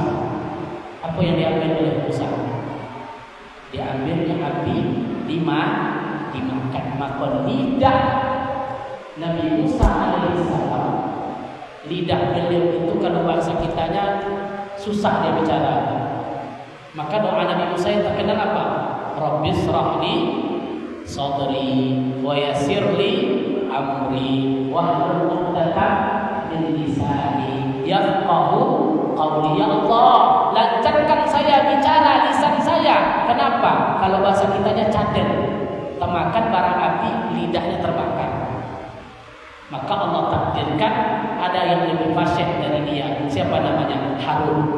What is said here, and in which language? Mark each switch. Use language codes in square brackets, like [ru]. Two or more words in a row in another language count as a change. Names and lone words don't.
[id] Apa yang diambil oleh Musa? Diambilnya api, dimakan. Maka lidah Nabi Musa alaihissalam lidah beliau itu kalau bahasa kitanya susah dia bicara. Maka doa Nabi Musa yang terkenal apa? [ar] رب اشرح لي صدري ويسر لي أمري واحلل عقدة من لساني يفقهوا قولي. [id] Ya Allah, lancarkan saya bicara lisan saya. Kenapa? Kalau bahasa kitanya caden, temakan bara api, lidahnya terbakar. Maka Allah takdirkan ada yang lebih fasih dari dia. Siapa namanya? Harun.